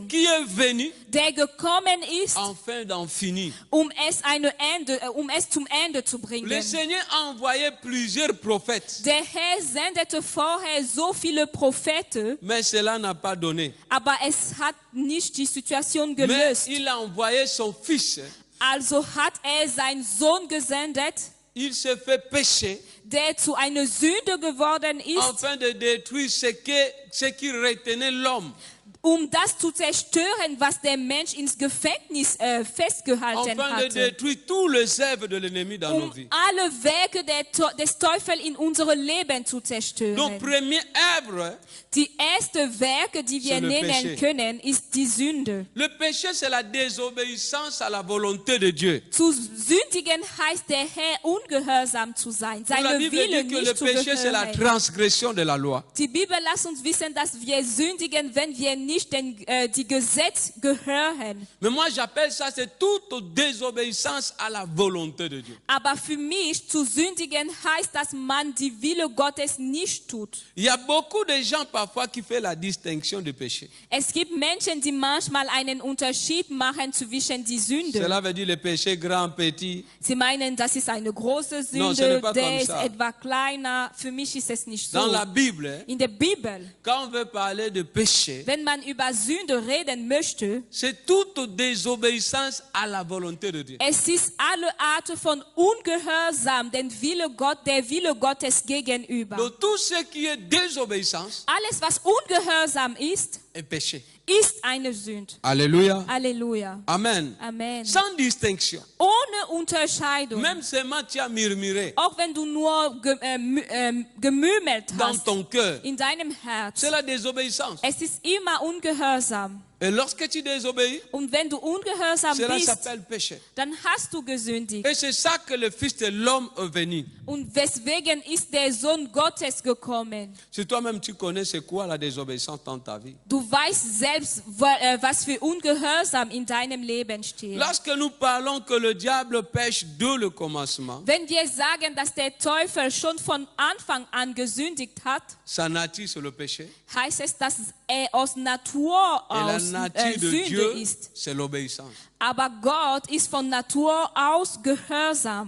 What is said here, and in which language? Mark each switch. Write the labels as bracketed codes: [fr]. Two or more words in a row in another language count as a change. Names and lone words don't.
[fr] Qui est venu [de] der gekommen ist, [fr] afin d'en finir. [de] um es zum Ende zu [fr] Le [de] bringen. [fr] Seigneur a envoyé plusieurs prophètes, [de] Der Herr sendete vorher so viele Propheten, [fr] mais cela n'a pas donné. [de] aber es hat nicht die Situation [fr] Mais [de] gelöst. [fr] il a envoyé son fils. [de] Also hat seinen Sohn gesendet, [fr] Il se fait pécher [de] der zu einer Sünde geworden ist, [fr] afin de détruire ce qui retenait l'homme. [de] das zu zerstören, was der Mensch ins Gefängnis festgehalten [fr] Afin de [de] hatte. [fr] détruire tous les œuvres de l'ennemi dans nos vies. [de] Alle Werke des Teufels in unserem Leben zu [fr] Donc, [de] zerstören. [fr] première œuvre, [de] Die erste Werke, die wir [fr] C'est le [de] nennen [fr] péché. [de] können, ist die Sünde. [fr] le péché, c'est la désobéissance à la volonté de Dieu. [de] Zu sündigen heißt der Herr ungehorsam zu sein, [fr] La [de] seine [fr] Bible [de] Wille [fr] dit que le [de] nicht zu [fr] péché, c'est la [de] gehören. [fr] transgression de la loi. [de] Die Bibel lässt uns wissen, dass wir sündigen, wenn wir nicht die Gesetz gehören. [fr] Mais moi, j'appelle ça, c'est toute désobéissance à la volonté de Dieu. [de] Aber für mich zu sündigen heißt, dass man die Wille Gottes nicht tut. [fr] Il y a beaucoup de gens parfois qui font la distinction du péché. [de] Es gibt Menschen, die manchmal einen Unterschied machen zwischen die Sünde. [fr] Cela veut dire le péché grand, petit. [de] Sie meinen, das ist eine große [fr] Non, ce [de] Sünde, [fr] n'est pas [de] der [fr] comme [de] ist [fr] ça. [de] etwa kleiner. Für mich ist es nicht [fr] Dans [de] so. [fr] la Bible, [de] In der Bibel, [fr] quand on veut parler de péché, [de] wenn man über Sünde reden möchte, [fr] c'est toute désobéissance à la volonté de Dieu. [de] es ist alle Arten von Ungehorsam, der Wille Gottes gegenüber. [fr] Donc tout ce qui est désobéissance [de] Alles, was ungehorsam ist, [fr] est péché. [de] ist eine Sünde. [fr] Alléluia. [de] Halleluja. [fr] Amen. [de] Amen. [fr] Sans distinction. [de] Ohne Unterscheidung. [fr] Même seulement tu as murmuré [de] Auch wenn du nur gemurmelt [fr] dans [de] hast [fr] ton cœur, [de] in deinem Herz. [fr] c'est la désobéissance. [de] Es ist immer Ungehorsam. [fr] Et lorsque tu désobéis, [de] Und wenn du ungehorsam [fr] cela [de] bist, [fr] s'appelle péché. [de] dann hast du gesündigt. [fr] Et c'est ça que le Fils de l'homme est venu. [de] Und weswegen ist der Sohn Gottes gekommen? [fr] Si toi-même tu connais c'est quoi la désobéissance dans ta vie. [de] Du weißt selbst, was für Ungehorsam in deinem Leben steht. [fr] Lorsque nous parlons que le diable pêche dès le commencement, [de] Wenn wir sagen, dass der Teufel schon von Anfang an gesündigt hat, [fr] sa nature c'est le péché. [de] heißt es, dass er aus Natur [fr] Et la [de] aus [fr] nature de [de] Sünde [fr] Dieu, [de] ist. [fr] c'est l'obéissance. [de] Aber Gott ist von Natur aus gehorsam.